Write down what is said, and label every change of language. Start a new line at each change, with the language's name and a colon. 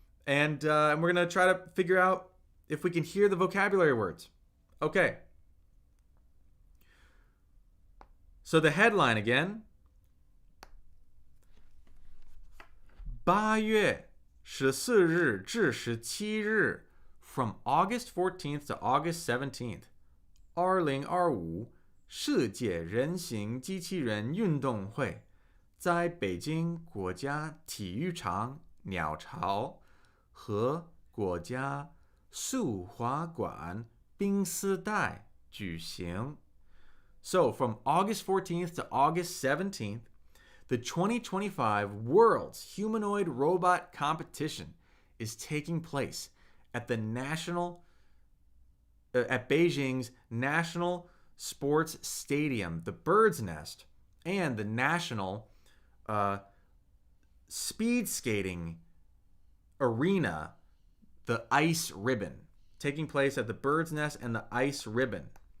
English: And we're going to try to figure out if we can hear the vocabulary words. Okay. So the headline again.
Chinese: 8月14日至17日
English: from August 14th to August 17th.
Chinese: 2025世界人形机器人运动会在北京国家体育场鸟巢和国家速滑馆冰丝带举行。
English: So from August 14th to August 17th, the 2025 World's Humanoid Robot Competition is taking place at Beijing's National Sports Stadium, the Bird's Nest, and the National Speed Skating Arena, the Ice Ribbon, taking place at the Bird's Nest and the Ice Ribbon.